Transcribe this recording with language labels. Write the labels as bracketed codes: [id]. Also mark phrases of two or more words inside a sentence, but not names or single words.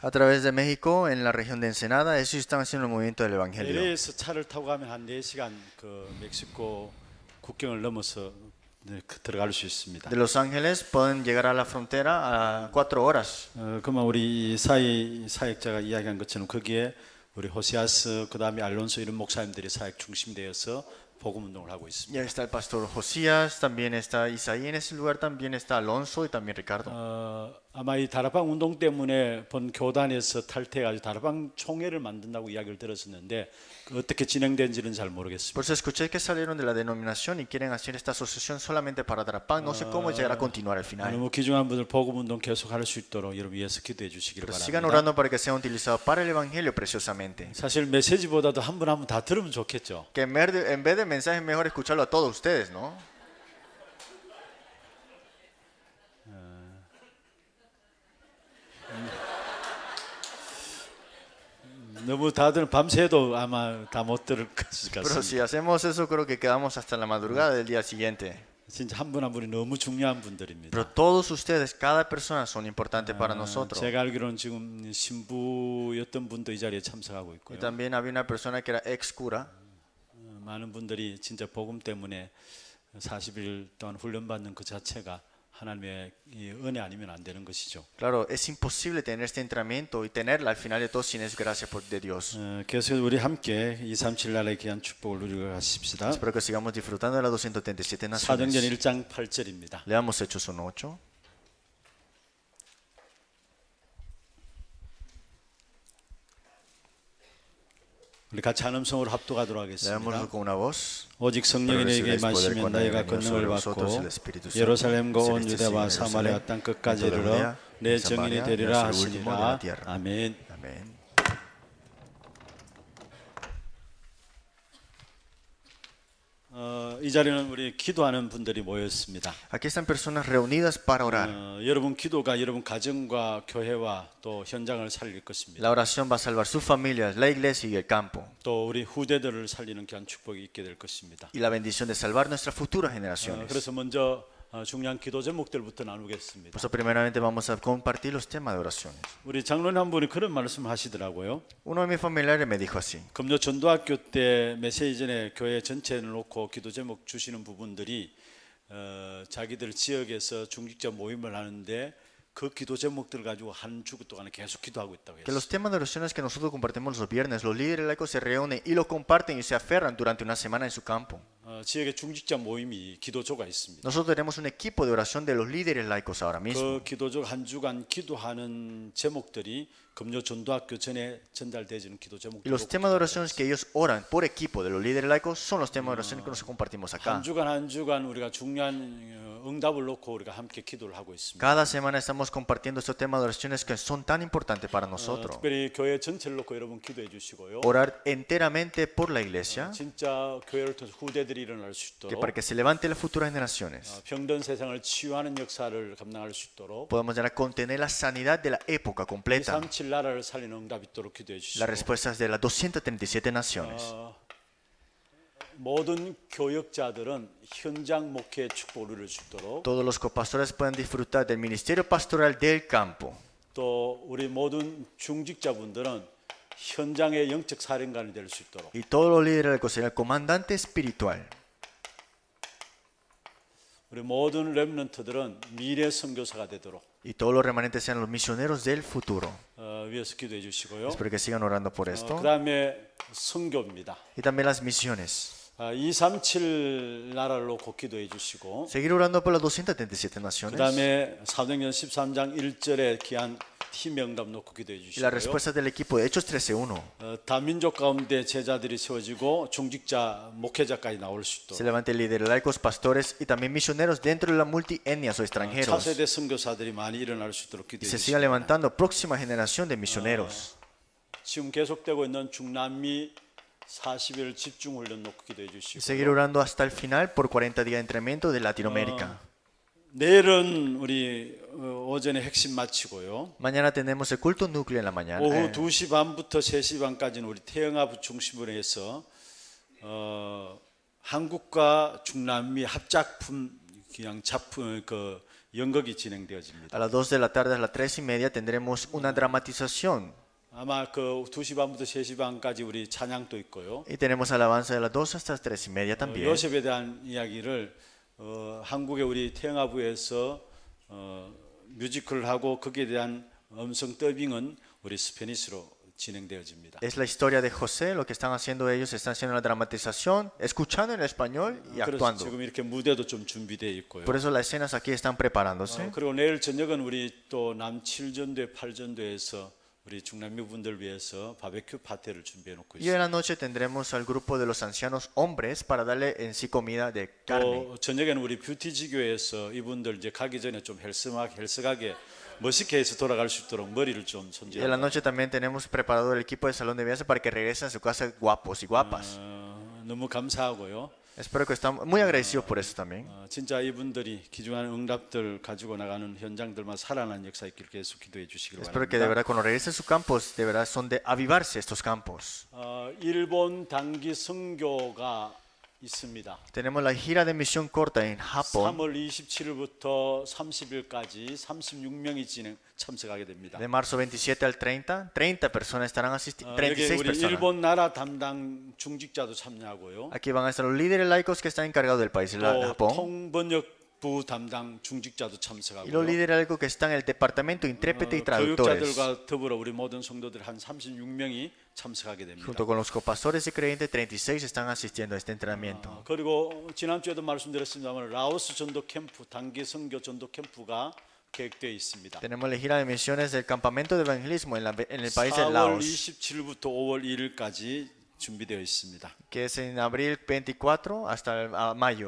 [es] A través de México, en la región de Ensenada, ellos están haciendo el movimiento del Evangelio. [ko] LA에서 차를 타고 가면 한 4시간 그 멕시코 국경을 넘어서 들어갈 수 있습니다. [es] De Los Ángeles pueden llegar a la frontera a 4 horas. [ko] 그러면 우리 사역자가 이야기한 것처럼 거기에 우리 호시아스 그다음에 알론소 이런 목사님들이 사역 중심되어서 복음 운동을 하고 있습니다. [es] Ya está el pastor Josías, también está Isaí en ese lugar, también está Alonso y también Ricardo. [ko] 아마 이 다락방 운동 때문에 본 교단에서 탈퇴해가지고 다락방 총회를 만든다고 이야기를 들었었는데 어떻게 진행된지는 잘 모르겠습니다. [es] Por eso escuché que salieron de la denominación y quieren hacer esta asociación solamente para Darapán. No sé cómo llegar a continuar al final. [ko] 너무 귀중한 분들 복음 운동 계속 할 수 있도록 여러분 위해서 기도해 주시기를 [es] Pero sigan [ko] 바랍니다. [es] orando para que sea utilizado para el Evangelio preciosamente. [ko] 사실 메시지보다도 한 분 한 분 다 들으면 좋겠죠. [es] Que en vez de mensajes mejor escucharlo a todos ustedes, ¿no? [ko] 너무 다들 밤새도 아마 다 못 들을 것 [es] Pero si [ko] 같습니다. [es] hacemos eso creo que quedamos hasta la madrugada del día siguiente. [ko] 진짜 한 분 한 분이 너무 중요한 분들입니다. [es] Pero todos ustedes, cada persona son importantes para nosotros. [ko] 제가 알기로는 지금 신부였던 분도 이 자리에 참석하고 [es] Y [ko] 있고요. [es] también había una persona que era ex cura. [ko] 많은 분들이 진짜 복음 때문에 40일 동안 훈련받는 그 자체가 하나님의 이 은혜 아니면 안 되는 것이죠. [es] Claro, es imposible tener este entrenamiento y tenerla al final de todo sin es gracia de Dios. [ko] 계속해서 우리 함께 237 나라의 귀한 축복을 누리고 가십시다. [es] Espero que sigamos disfrutando de las 237 [ko] 사도행전 [es] naciones. [ko] 1장 8절입니다. [es] Leamos Hechos 1:8. [ko] 우리 같이 한음성으로 합독하도록 [es] Leámoslo [ko] 하겠습니다. [es] con una voz. [ko] 오직 성령이 너에게 마시면 너희가 권능을 받고 예루살렘과 온 유대와 사마리아 땅 끝까지 이르러 내 증인이 되리라 하시니라. 아멘. [es] Amén. [ko] 이 자리는 우리 기도하는 분들이 모였습니다. [es] Aquí están personas reunidas para orar. [ko] 여러분 기도가 여러분 가정과 교회와 또 현장을 살릴 것입니다. [es] La oración va a salvar sus familias, la iglesia y el campo. [ko] 또 우리 후대들을 살리는 귀한 축복이 있게 될 것입니다. [es] Y la bendición de salvar nuestras futuras generaciones. [ko] 그래서 먼저 중요한 기도 제목들부터 나누겠습니다. [es] Por eso primeramente vamos a compartir los temas de oraciones. [ko] 우리 장로님 한 분이 그런 말씀을 하시더라고요. [es] Uno de mis familiares me dijo así. [ko] 금요 전도학교 때 메시지 전에 교회 전체를 놓고 기도 제목 주시는 부분들이 자기들 지역에서 중직자 모임을 하는데 그 기도 제목들 가지고 한 주 동안에 계속 기도하고 있다고 [es] Que [ko] 했어요. [es] los temas de oraciones que nosotros compartimos los viernes, los líderes laicos se reúnen y lo comparten y se aferran durante una semana en su campo. [ko] 지역에 중직자 모임이 기도조가 있습니다. [es] Nosotros tenemos un equipo de oración de los líderes laicos ahora mismo. [ko] 그 기도조 한 주간 기도하는 제목들이 금요 전도학교 전에 전달되어지는 기도 [es] Y [ko] 제목들. [es] los temas de oraciones que ellos oran por equipo de los líderes laicos son los temas de oración que nos compartimos acá. [ko] 한 주간 우리가 중요한 응답을 놓고 우리가 함께 기도를 하고 있습니다. [es] Cada semana estamos compartiendo estos temas de oraciones que son tan importantes para nosotros. [ko] 특별히 교회 전체를 놓고 여러분 기도해 주시고요. [es] Orar enteramente por la iglesia, [ko] 진짜 교회를 통해서 후대들이 일어날 수 [es] que [ko] 있도록 [es] para que se levante las futuras generaciones, [ko] 병든 세상을 치유하는 역사를 감당할 수 있도록 [es] podamos llegar a contener la sanidad de la época completa. [ko] 237 나라를 살리는 응답 있도록 기도해 [es] Las [ko] 주시고 [es] respuestas de las 237 naciones. [ko] 모든 교역자들은 현장 목회의 축복을 누릴 수 있도록 [es] Todos los copastores pueden disfrutar del ministerio pastoral del campo. [ko] 또 우리 모든 중직자분들은 현장의 영적 사령관이 될 수 있도록 [es] Y todos los líderes laicos serán el comandante espiritual. [ko] 우리 모든 렘넌트들은 미래 선교사가 되도록 [es] Y todos los remanentes sean los misioneros del futuro. [ko] 위해서 기도해 주시고요. [es] Espero que sigan orando por esto. [ko] 그다음에 선교입니다. [es] Y también las misiones. [ko] 237 나라를 놓고 기도해 주시고 [es] Seguir orando por las 237 naciones. [ko] 그다음에 사도행전 13장 1절에 귀한 팀 응답 놓고 기도해 [es] Y la [ko] 주시고요. [es] respuesta del equipo de Hechos 13:1. [ko] 다민족 가운데 제자들이 세워지고 중직자 목회자까지 나올 수 [es] Se [ko] 있도록 [es] levanten líderes laicos, pastores y también misioneros dentro de las multietnias o extranjeros. [ko] 차세대 선교사들이 많이 일어날 수 있도록 [es] Y [ko] 기도해 [es] se siga [ko] 주시고 [es] levantando próxima generación de misioneros. [ko] 지금 계속되고 있는 중남미 40일 집중 훈련 놓고 기도해 [es] Y [ko] 주시고 [es] seguir orando hasta el final por 40 días de entrenamiento de Latinoamérica. [ko] 내일은 우리 오전에 핵심 마치고요. [es] Mañana tenemos el culto núcleo en la mañana. [ko] 오후 2시 반부터 3시 반까지는 우리 태영아 중심으로 해서 한국과 중남미 합작품 그냥 작품 그 연극이 진행되어집니다. [es] A las 2 de la tarde a las 3:30 tendremos una dramatización. [ko] 아마 그 2시 반부터 3시 반까지 우리 찬양도 있고요. [es] Y tenemos alabanza de las 2 hasta las 3:30 también. [ko] 요셉에 대한 이야기를 한국의 우리 태영아부에서 뮤지컬을 하고 거기에 대한 음성 더빙은 우리 스페니쉬로 진행되어집니다. [es] Es la historia de José, lo que están haciendo ellos, están haciendo la dramatización, escuchando en español y [ko] 그래서 [es] actuando. [ko] 지금 이렇게 무대도 좀 준비되어 있고요. [es] Por eso las escenas aquí están preparándose. [ko] 그리고 내일 저녁은 우리 또 남 7전도회 8전도에서 우리 중남미 분들 위해서 바베큐 파티를 준비해 놓고 [es] Y en la [ko] 있습니다. [es] noche tendremos al grupo de los ancianos hombres para darle en sí comida de carne. [ko] 또 저녁에는 우리 뷰티지교에서 이분들 이제 가기 전에 좀 헬스하게 멋있게 해서 돌아갈 수 있도록 머리를 좀 [es] Y en la [ko] 손질하고 [es] noche también tenemos preparado el equipo de salón de viajes para que regresen a su casa guapos y guapas. [ko] 너무 감사하고요. [es] Espero que estamos muy agradecidos por eso también. [ko] 진짜 이분들이 귀중한 응답들 가지고 나가는 현장들만 살아나는 역사 있기를 계속 기도해 주시길 [es] Espero que de [ko] 바랍니다. [es] verdad cuando regresen a sus campos, de verdad son de avivarse estos campos. [ko] 일본 단기 선교가 있습니다. [es] Tenemos la gira de misión corta en Japón [ko] 3월 27일부터 30일까지 36명이 참석하게 됩니다. [es] de marzo 27 al 30. 30 personas estarán asistiendo, [ko] 여기 36 우리 [es] personas. [ko] 일본 나라 담당 중직자도 참여하고요. [es] Aquí van a estar los líderes laicos que están encargados del país, de [ko] 또 [es] Japón, [ko] 통번역부 담당 중직자도 [es] y los [ko] 참석하고요. [es] líderes laicos que están en el departamento intérprete y traductores, [ko] 교육자들과 더불어 우리 모든 성도들 한 36명이 참석하게 됩니다. [es] junto con los copastores y creyentes. 36 están asistiendo a este entrenamiento. [ko] 그리고 지난주에도 말씀드렸습니다만 라오스 전도 캠프 단기 선교 전도 캠프가 계획되어 있습니다. [es] Tenemos la gira de misiones del campamento de evangelismo en el país de [ko] 4월 [es] Laos, [ko] 27일부터 5월 1일까지 준비되어 있습니다. [es] que es en abril 24 hasta mayo.